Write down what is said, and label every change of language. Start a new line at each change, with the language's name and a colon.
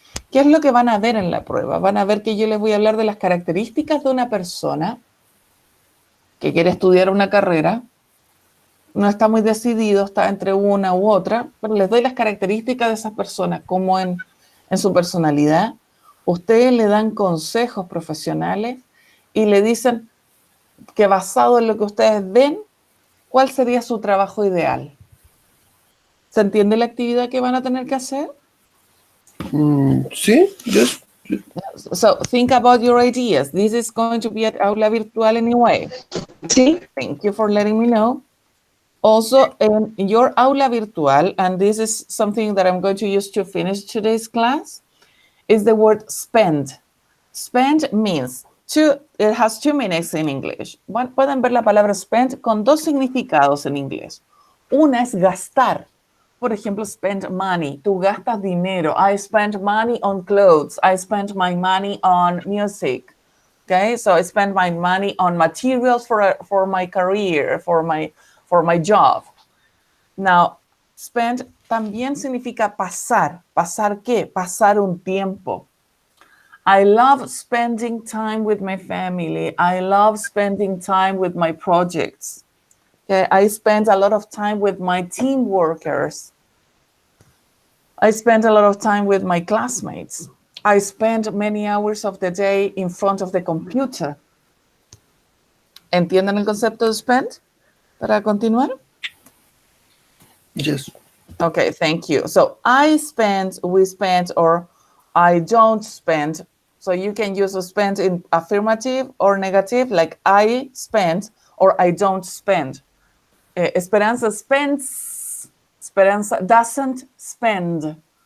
Spanish: ¿Qué es lo que van a ver en la prueba? Van a ver que yo les voy a hablar de las características de una persona que quiere estudiar una carrera, no está muy decidido, está entre una u otra, pero les doy las características de esas personas, como en su personalidad. Ustedes le dan consejos profesionales y le dicen que basado en lo que ustedes ven, ¿cuál sería su trabajo ideal? ¿Se entiende la actividad que van a tener que hacer? Sí, yes.
English: So think about your ideas. This is going to be at Aula Virtual anyway.
Spanish: Sí.
English: Thank you for letting me know. Also, in your Aula Virtual, and this is something that I'm going to use to finish today's class, is the word spend. Spend means it has two meanings in English.
Spanish: Pueden ver la palabra spend con dos significados en inglés. Una es gastar. por ejemplo,
English: spend money.
Spanish: Tú gastas dinero.
English: I spend money on clothes. I spend my money on music. Okay, so I spend my money on materials for my career, for my job.
Spanish: Now, spend también significa pasar. ¿Pasar qué? Pasar un tiempo.
English: I love spending time with my family. I love spending time with my projects. Okay, I spend a lot of time with my team workers. I spend a lot of time with my classmates. I spend many hours of the day in front of the computer.
Spanish: ¿Entienden el concepto de spend? Para continuar.
English: Yes. Okay, thank you. So I spend, we spend, or I don't spend. So you can use spend in affirmative or negative, like I spend or I don't spend. Esperanza spends. Esperanza doesn't spend.